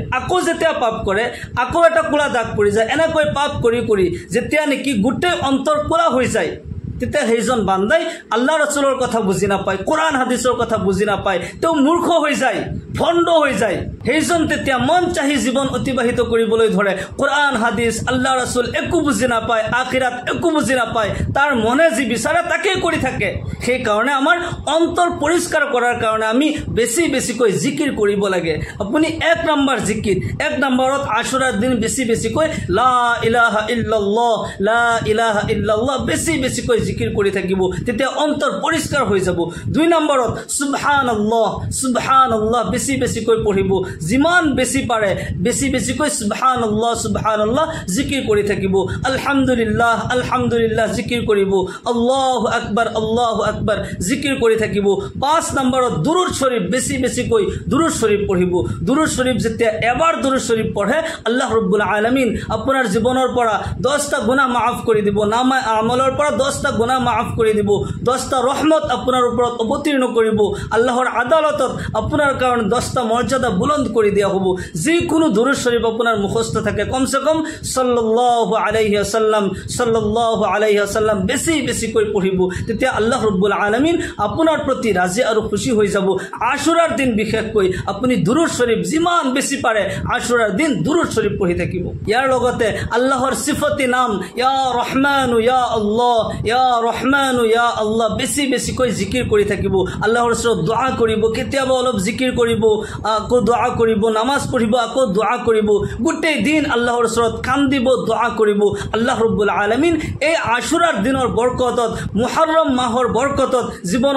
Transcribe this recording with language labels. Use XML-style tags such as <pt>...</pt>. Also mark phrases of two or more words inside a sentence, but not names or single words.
<as>আকৌ যেতিয়া পাপ কৰে আকৌ এটা কোলা দাগ পৰি যায়। এনেকৈ পাপ কৰি কৰি যেতিয়া নেকি গোটেই অন্তৰ কোলা হৈ যায়, তেতিয়া সেইজন বান্দাই আল্লাহ ৰাসূলৰ কথা বুজি নাপায়, কোরআন হাদিসৰ কথা বুজি নাপায়, তেওঁ মূৰ্খ হৈ যায়, ভণ্ড হৈ যায়। সেইজন তেতিয়া মন চাহি জীৱন অতিবাহিত কৰিবলৈ ধৰে। কোরআন হাদিস আল্লাহ ৰাসূল একো বুজি নাপায়, আখিৰাত একো বুজি নাপায়, তাৰ মনে যি বিচাৰে তাকেই কৰি থাকে। সেই কাৰণে আমাৰ অন্তৰ পৰিষ্কাৰ কৰাৰ কাৰণে আমি বেছি বেছিকৈ জিকিৰ কৰিব লাগে। আপুনি 1 নম্বৰ জিকিৰ, 1 নম্বৰত আশুৰাৰ দিন বেছি বেছিকৈ</as> <ar>لا إله إلا الله لا إله إلا الله</ar> <as>বেছি বেছিকৈ জিকিৰ কৰি থাকিব, তেতিয়া অন্তৰ পৰিষ্কাৰ হৈ যাব। 2 নম্বৰত</as> <ar>سبحان الله سبحان الله</ar> <as>বেছি বেছিকৈ পঢ়িব। যিমান বেছি পাৰে বেছি বেছিকৈ</as> <ar>سبحان الله سبحان الله</ar> <as>জিকিৰ কৰি থাকিব।</as> <ar>الحمد لله الحمد لله</ar> <as>জিকিৰ কৰিব।</as> <ar>الله أكبر الله أكبر</ar> <as>জিকিৰ কৰি থাকিব। 5 নম্বৰত দুৰুদ শৰীফ বেছি বেছিকৈ দুৰুদ শৰীফ পঢ়িব। দুৰুদ শৰীফ যেতিয়া এবাৰ দুৰুদ শৰীফ পঢ়ে, আল্লাহ ৰাব্বুল আলামিন আপোনাৰ জীৱনৰ পৰা 10টা গুনাহ মাফ কৰি দিব। নামায়ে আমলৰ পৰা 10টা গুনাহ মাফ কৰি দিব 10টা ৰহমত আপোনাৰ ওপৰত অৱতীৰ্ণ কৰিব আল্লাহৰ আদালতত আপোনাৰ কাৰণে 10টা মৰ্যাদা বুলন্দ কৰি দিয়া হ'ব যিকোনো দুৰুদ শৰীফ আপোনাৰ মুখস্থ থাকে কমসে কম</as> <ar>صلى الله عليه وسلم</ar> <as>বেছি বেছিকৈ পঢ়িব তেতিয়া আল্লাহ ৰাব্বুল আলামিন আপোনাৰ প্ৰতি ৰাজি আৰু খুশি হৈ যাব আশুৰাৰ দিন বিশেষকৈ আপুনি দুৰুদ শৰীফ যিমান বেছি পাৰে আশুৰাৰ দিন দুৰুদ শৰীফ পঢ়ি থাকিব ইয়াৰ লগতে আল্লাহৰ সিফতি নাম</as> <ar>يا رحمن يا الله يا رحمن يا الله</ar> <as>বেছি বেছিকৈ জিকিৰ কৰি থাকিব আল্লাহৰ ওচৰত দুআ কৰিব কেতিয়াবা অলপ জিকিৰ কৰিব আকৌ দুআ কৰিব নামাজ পঢ়িব আকৌ দুআ কৰিব গোটেই দিন আল্লাহৰ ওচৰত কান্দিব দুআ কৰিব আল্লাহ ৰাব্বুল আলামিন এই আশুৰাৰ দিনৰ বৰকতত মুহৰৰম মাহৰ বৰকতত জীৱনৰ</as>